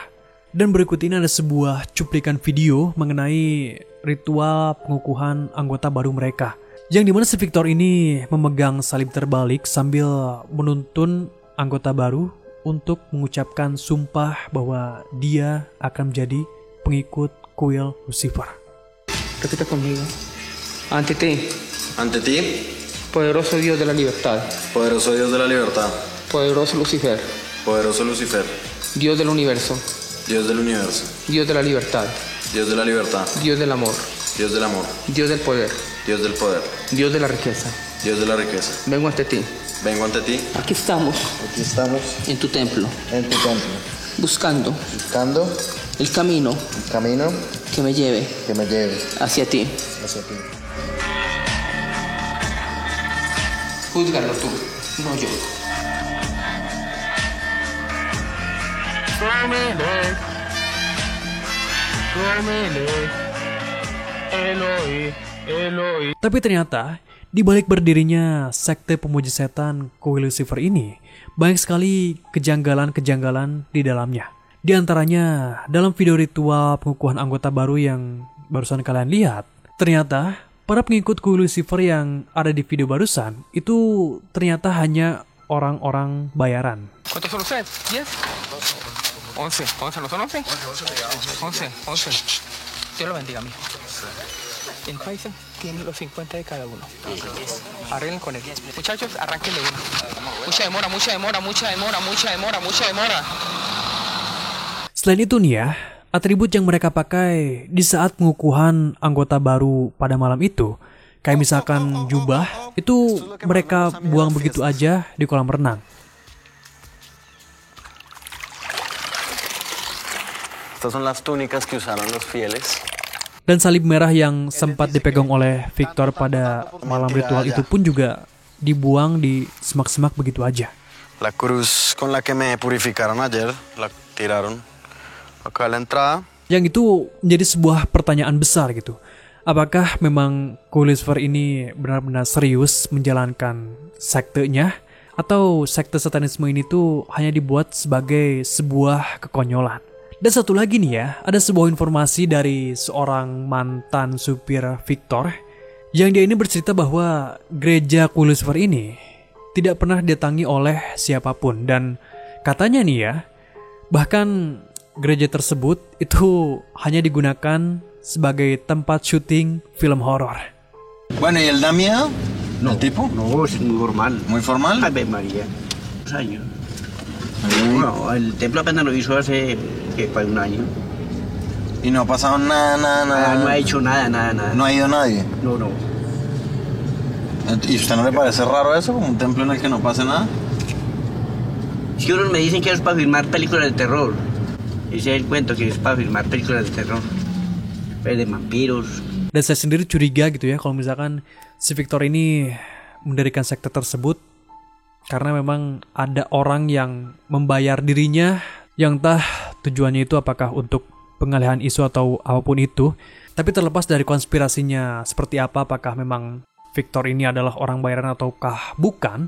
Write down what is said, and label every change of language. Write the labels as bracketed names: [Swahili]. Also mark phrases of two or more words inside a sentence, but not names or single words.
[Indonesian] Dan berikut ini ada sebuah cuplikan video mengenai ritual pengukuhan anggota baru mereka. Yang dimana si Victor ini memegang salib terbalik sambil menuntun anggota baru untuk mengucapkan sumpah bahwa dia akan menjadi pengikut kuil Lucifer. [Spanish] Repita conmigo. Ante ti, poderoso Dios de la libertad, poderoso Dios de la libertad, poderoso Lucifer, poderoso Lucifer, Dios del universo, Dios del universo, Dios de la libertad, Dios de la libertad, Dios del amor, Dios del amor, Dios del poder, Dios del poder, Dios de la riqueza. Dios de la riqueza. Vengo ante ti. Vengo ante ti. Aquí estamos en tu templo, buscando el camino que me lleve hacia ti. Júzgalo tú, no yo. [Indonesian] Tapi ternyata di balik berdirinya sekte pemuja setan kuil Lucifer ini banyak sekali kejanggalan-kejanggalan di dalamnya. Di antaranya dalam video ritual pengukuhan anggota baru yang barusan kalian lihat, ternyata para pengikut kuil Lucifer yang ada di video barusan itu ternyata hanya orang-orang bayaran. [Spanish] ¿Cuántos son ustedes? ¿10? 11. ¿11 no son 11? 11. Dios lo bendiga, mijo. El país tiene los 50 de cada uno. Arreglen con él. Muchachos, arranquen de uno. Mucha demora. [Indonesian] Selain itu nih ya, atribut yang mereka pakai di saat pengukuhan anggota baru pada malam itu, kayak misalkan jubah, itu mereka buang begitu aja di kolam renang. [Spanish] Estas son las túnicas que usaron los fieles. [Indonesian] Dan salib merah yang sempat dipegang oleh Victor pada malam ritual itu pun juga dibuang di semak-semak begitu aja. [Spanish] La cruz con la que me purificaron ayer, la tiraron acá a la entrada. [Indonesian] Yang itu menjadi sebuah pertanyaan besar gitu. Apakah memang kuil Lucifer ini benar-benar serius menjalankan sektenya? Atau sekte satanisme ini tuh hanya dibuat sebagai sebuah kekonyolan? Dan satu lagi nih ya, ada sebuah informasi dari seorang mantan supir Victor yang dia ini bercerita bahwa gereja kuil Lucifer ini tidak pernah didatangi oleh siapapun. Dan katanya nih ya, bahkan gereja tersebut itu hanya digunakan sebagai tempat syuting film horor. [Spanish] Bueno, ¿y él da miedo? No, ¿El tipo? no, es muy formal. ¿Muy formal? Ave María. 2 años. Bueno, el templo apenas lo hizo hace para 1 año. ¿Y no ha pasado nada? No ha hecho nada. ¿No ha ido nadie? No. ¿Y usted no le parece raro eso, como un templo en el que no pase nada? Es que unos me dicen que es para filmar películas de terror. Ese es el cuento, que es para filmar películas de terror. De vampiros. [Indonesian] Dan saya sendiri curiga gitu ya kalau misalkan si Victor ini mendirikan sekte tersebut karena memang ada orang yang membayar dirinya yang entah tujuannya itu apakah untuk pengalihan isu atau apapun itu. Tapi terlepas dari konspirasinya seperti apa, apakah memang Victor ini adalah orang bayaran ataukah bukan.